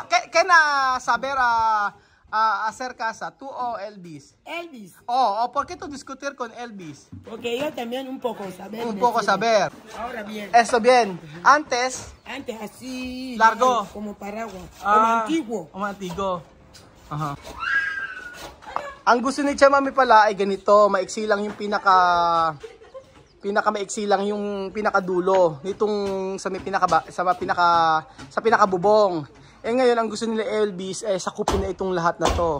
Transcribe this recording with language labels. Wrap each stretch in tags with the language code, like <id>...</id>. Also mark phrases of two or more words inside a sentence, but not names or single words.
<es>¿Qué na saber hacer casa? ¿Tú o Elvis? Elvis. ¿Por qué tú discutir con Elvis? Porque yo también un poco saber. Un poco saber. Ahora bien. Eso bien. Antes así. Largo. Como paraguas. Como antiguo. Como antiguo. Aha.</es> <tl>Ang gusto ni Chamame pala ay ganito, maiksi lang yung maiksi lang yung pinakadulo nitong sa pinakabubong. Ngayon ang gusto nila Elvis ay sakupin na itong lahat na to.</tl>